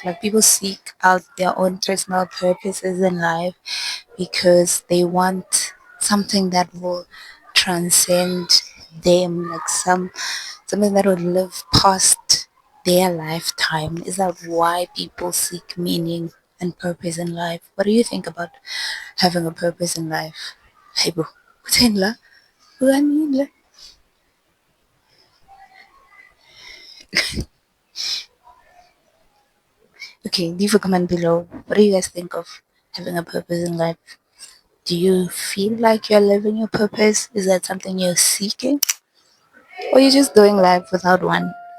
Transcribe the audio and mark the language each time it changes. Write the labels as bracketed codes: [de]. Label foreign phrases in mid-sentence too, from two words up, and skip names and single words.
[en] Like people seek out their own personal purposes in life because they want something that will transcend them, like something that will live past their lifetime. Is that why people seek meaning and purpose in life? What do you think about having a purpose in life? Hey bro, [xh] kutheni la? Ukanini la? [en] Okay, leave a comment below. What do you guys think of having a purpose in life? Do you feel like you're living your purpose? Is that something you're seeking? Or you're just doing life without one?